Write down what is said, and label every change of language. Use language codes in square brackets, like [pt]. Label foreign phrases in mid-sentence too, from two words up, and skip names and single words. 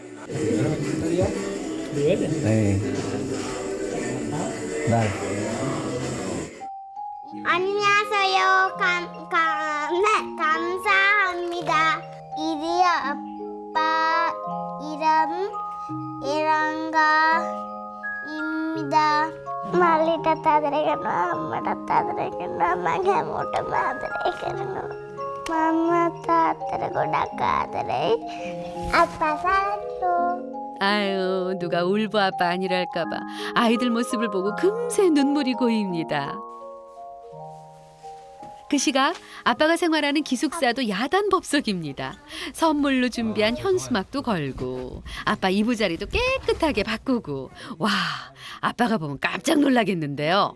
[ko] 안녕하세요. 감사합니다. 이리 아빠 이름 이랑가입니다. [si] මල්ලිට ආදරය කරනවා අම්මටත් ආදරය කරනවා මම හැමෝටම ආදරය කරනවා මම තාත්තට ගොඩක් ආදරෙයි [ko] 아빠 사랑해요. 아유, 누가 울보 아빠 아니랄까 봐 아이들 모습을 보고 금세 눈물이 고입니다. 그 시각 아빠가 생활하는 기숙사도 야단 법석입니다. 선물로 준비한 현수막도 걸고 아빠 이부자리도 깨끗하게 바꾸고 와, 아빠가 보면 깜짝 놀라겠는데요.